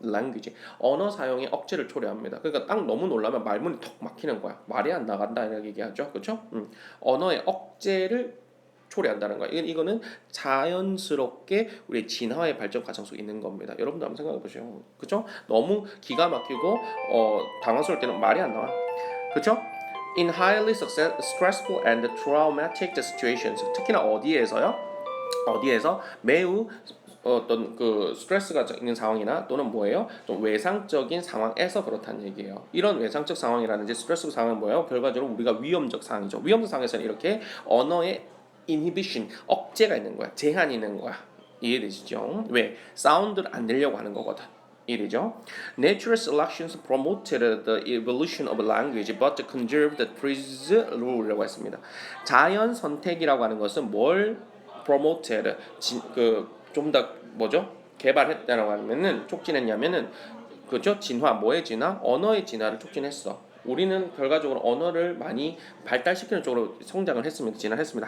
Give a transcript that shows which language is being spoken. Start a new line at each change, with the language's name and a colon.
Korean: language, 언어 사용의 억제를 초래합니다. 그러니까 딱 너무 놀라면 말문이 턱 막히는 거야. 말이 안 나간다 이렇게 얘기하죠. 그렇죠? 언어의 억제를 초래한다는 거야. 이거는 자연스럽게 우리 진화의 발전 과정 속에 있는 겁니다. 여러분도 한번 생각해 보세요. 그렇죠? 너무 기가 막히고 당황스러울 때는 말이 안 나와. 그렇죠?
English: In highly stressful and traumatic situations.
Korean: 특히나 어디에서요? 어디에서 매우 어떤 그 스트레스가 있는 상황이나 또는 뭐예요? 좀 외상적인 상황에서 그렇다는 얘기예요. 이런 외상적 상황이라든지 스트레스 상황은 뭐예요? 결과적으로 우리가 위험적 상황이죠. 위험적 상황에서는 이렇게 언어의 inhibition, 억제가 있는 거야. 제한이 있는 거야. 이해되시죠? 왜? 사운드를 안 내려고 하는 거거든. 이해되죠?
English: Natural selections promoted the evolution of language but conserved the phrase rule
Korean: 라고 했습니다. 자연 선택이라고 하는 것은 뭘 promoted, 좀 더 뭐죠? 개발했다라고 하면은 촉진했냐면은 그죠? 진화, 뭐의 진화? 언어의 진화를 촉진했어. 우리는 결과적으로 언어를 많이 발달시키는 쪽으로 성장을 했습니다. 진화했습니다.